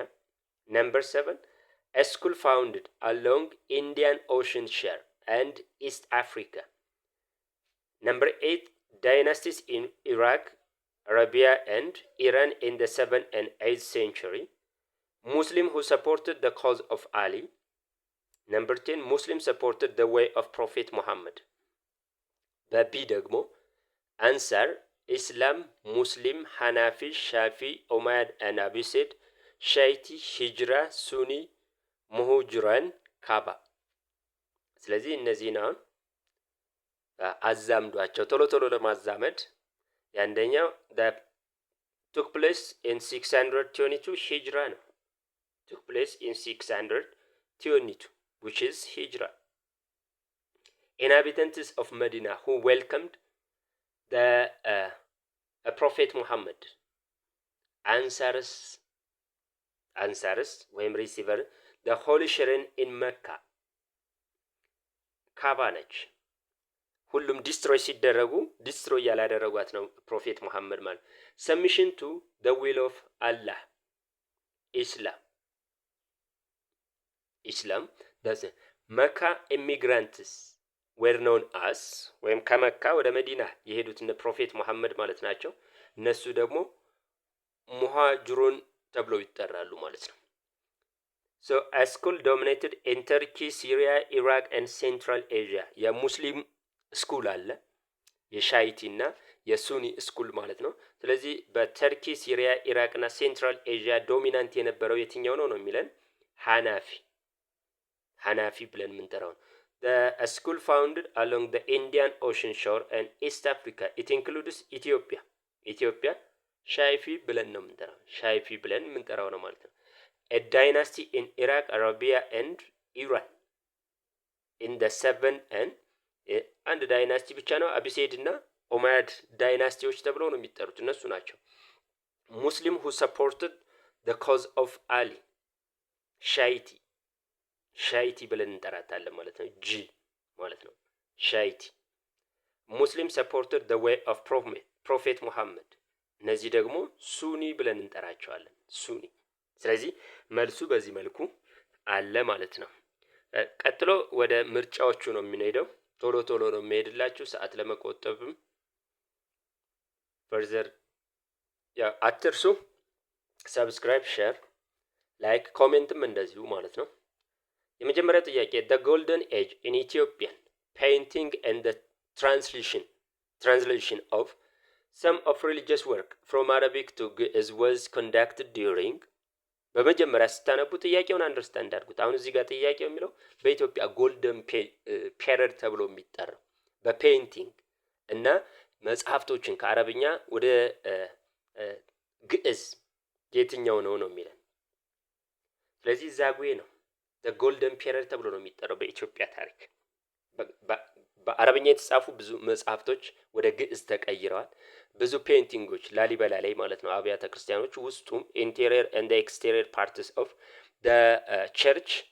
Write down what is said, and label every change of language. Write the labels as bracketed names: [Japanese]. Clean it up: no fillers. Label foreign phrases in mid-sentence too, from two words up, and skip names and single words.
[English] Number 7, a school founded along Indian Ocean shore and East Africa. Number 8, dynasties in Iraq, Arabia, and Iran in the 7th and 8th century. Muslim who supported the cause of Ali. Number 10 Muslim supported the way of Prophet Muhammad. [Amharic] በቢ ደግሞ አንሳር ኢስላም ሙስሊም ሐናፊ ሻፊ ኡማድ and አቢሲድ ሻይቲ ሂጅራ ሱኒ ሙሁጅራን ካባ። ስለዚህ እነዚህን አሁን አዛምዷቸው ቶሎ ቶሎ ለማዛመድ የአንደኛው [English] that took place in 622 [Amharic] ሂጅራ ነው። [English] took place in 622 which is ሂጅራ። Inhabitants of Medina who welcomed the Prophet Muhammad. Ansars [Amharic] ወይም ሪሲቨር [English] the holy shrine in Mecca. [Amharic] ካባ ነች። ሁሉም ዲስትሮይ ሲደረጉ ዲስትሮይ ያላደረጓት ነው ፕሮፌት ሙሐመድ ማለት። [English] submission to the will of Allah. Islam that's Mecca immigrants were known as [Amharic] ወይም ከመካ ወደ መዲና የሄዱት እነ ፕሮፌት ሙሐመድ ማለት ናቸው። እነሱ ደግሞ ሙሃጅሩን ተብለው ይጠራሉ ማለት ነው። [English] So a school dominated in Turkey, Syria, Iraq and Central Asia. [Amharic] የሙስሊም ስኩል አለ የሻይቲ እና የሱኒ ስኩል ማለት ነው። ስለዚህ በተርኪ ሲሪያ ኢራቅ እና [English] Central Asia dominant [Amharic] የነበረው የትኛው ነው ነው የሚለን ሐናፊ ብለን የምንጠራው ነው። [English] The school founded along the Indian Ocean shore and East Africa. It includes Ethiopia [Amharic] ሻይፊ ብለን ነው የምንጠራው ሻይፊ ብለን የምንጠራው ነው ማለት ነው። [English] A dynasty in Iraq, Arabia and Iran in the 7 and [Amharic] አንድ ዳይናስቲ ብቻ ነው አቢሲድ እና ኦማያድ ዳይናስቲዎች ተብለው ነው የሚጠሩት እነሱ ናቸው። ሙስሊም [English] who supported the cause of Ali [Amharic] ሻይቲ ብለን እንጠራታለን ማለት ነው። ጂ ማለት ነው ሻይቲ። ሙስሊም [English] supported the way of Prophet Muhammad [Amharic] እነዚህ ደግሞ ሱኒ ብለን እንጠራቸዋለን ሱኒ። ስለዚህ መልሱ በዚህ መልኩ አለ ማለት ነው። ቀጥሎ ወደ ምርጫዎቹ ነው የምንሄደው። ቶሎ ቶሎ ነው የምሄድላችሁ ሰዓት ለመቆጠብም። ፈርዘር አትርሱ። [English] subscribe, share, like፣ [Amharic] ኮሜንትም እንደዚሁ ማለት ነው። የመጀመሪያው ጥያቄ [English] the golden age in Ethiopian painting and the translation of some of religious work from Arabic to Ge'ez was conducted during [Amharic] በመጀመሪያ ስታነቡ ጥያቄውን አንደርስታንድ አድርጉት። አሁን እዚህ ጋር ጥያቄው የሚለው በኢትዮጵያ [English] golden period [Amharic] ተብሎ የሚጠራው በፔይንቲንግ እና መጽሐፍቶችን ከአረብኛ ወደ ግዕዝ የትኛው ነው ነው የሚለን። ስለዚህ ዛጉዌ ነው [English] golden period [Amharic] ተብሎ ነው የሚጠራው በኢትዮጵያ ታሪክ። በአረብኛ የተጻፉ ብዙ መጽሐፍቶች ወደ ግዕዝ ተቀይረዋል። ብዙ ፔይንቲንጎች ላሊበላ ላይ ማለት ነው አብያተ ክርስቲያኖች ውስጡም [English] interior and exterior parts of the church